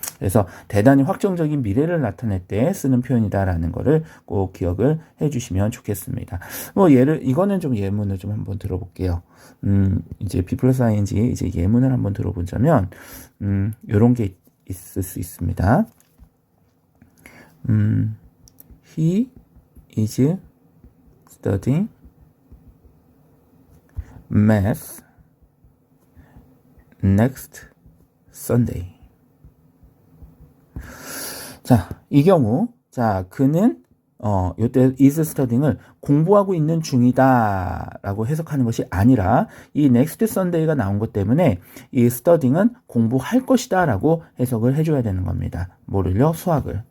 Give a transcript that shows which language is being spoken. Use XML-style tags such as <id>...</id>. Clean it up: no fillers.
<ko>그래서 대단히 확정적인 미래를 나타낼 때 쓰는 표현이다라는 것을 꼭 기억을 해주시면 좋겠습니다. 뭐 이거는 좀 예문을 좀 한번 들어볼게요. 이제 be 플러스 ing 이제 예문을 한번 들어보자면 이런 게 있을 수 있습니다.</ko> <en>He is studying math next Sunday.</en> <ko>자, 이 경우, 자, 그는, 요때 is studying을 공부하고 있는 중이다 라고 해석하는 것이 아니라 이 next Sunday가 나온 것 때문에 이 studying은 공부할 것이다 라고 해석을 해줘야 되는 겁니다. 뭐를요? 수학을.</ko>